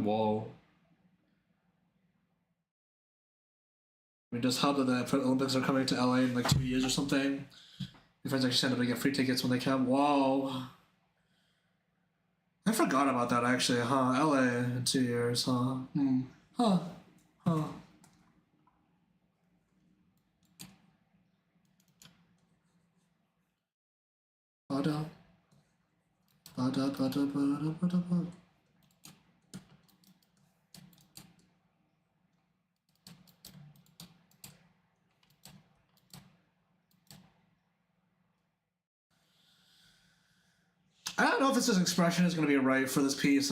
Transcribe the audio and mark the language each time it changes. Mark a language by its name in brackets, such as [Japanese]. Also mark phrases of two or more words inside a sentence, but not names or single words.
[English] Whoa. I mean, just how that the Olympics are coming to LA in like 2 years or something. My friends actually signed up to get free tickets when they can. Whoa. I forgot about that actually, huh? LA in 2 years, huh? Huh. Huh. Bada. Bada bada bada bada bada. I don't know if this expression is going to be right for this piece.